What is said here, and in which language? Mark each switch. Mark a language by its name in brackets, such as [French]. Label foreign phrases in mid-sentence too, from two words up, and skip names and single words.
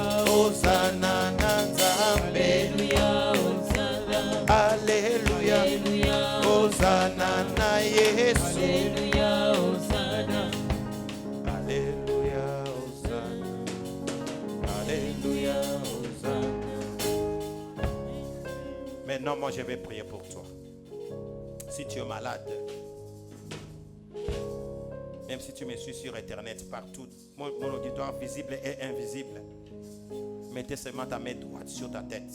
[Lingala] Hosanna Nanzambe. [French] Alléluia. Hosanna. Alléluia. Alléluia. [Lingala] Hosanna na Yesu. [French] Alléluia. Hosanna. Alléluia. Hosanna. Alléluia. Hosanna. Maintenant, moi, je vais prier pour toi. Si tu es malade, même si tu me suis sur Internet, partout, mon auditoire visible et invisible, mettez seulement ta main droite sur ta tête.